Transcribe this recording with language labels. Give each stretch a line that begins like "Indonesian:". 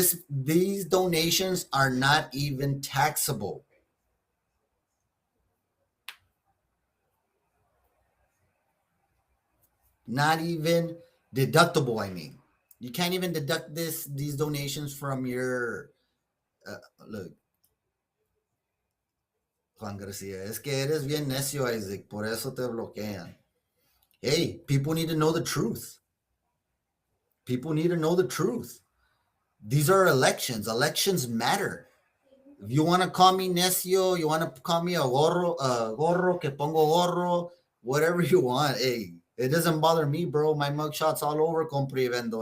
English: These donations are not even taxable. Not even deductible, I mean. You can't even deduct these donations from your look.
Spanish: Juan Garcia, es que eres bien necio, Isaac, por eso te bloquean.
English: Hey, people need to know the truth. People need to know the truth. These are elections. Elections matter. If you want to call me necio, you want to call me a gorro,
Spanish: que pongo gorro,
English: whatever you want. Hey, it doesn't bother me, bro. My mugshot's all over Compre y Vendo.